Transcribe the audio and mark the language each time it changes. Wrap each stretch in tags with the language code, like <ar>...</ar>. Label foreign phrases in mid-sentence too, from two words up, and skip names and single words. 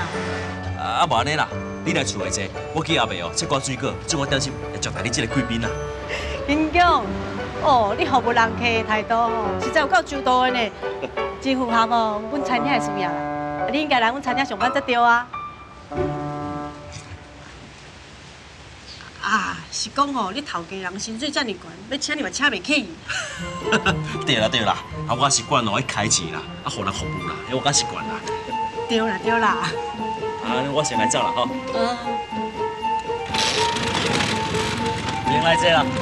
<nan>啊无安尼啦，你来厝内坐，我去阿伯哦切割水果，做我点心来招待你这个贵宾啦。金强，哦，你服务人客的态度哦，实在有够周到的呢，真符合哦阮餐厅的需要啦。你应该来阮餐厅上班才对啊。啊，是讲吼，你头家人薪水遮尔悬，要请你嘛请袂起。对啦对啦，啊我习惯哦，去开钱啦，啊互人服务啦，我较习惯啦。对啦对啦。啊，我先来走啦吼。先来这啦。</nan>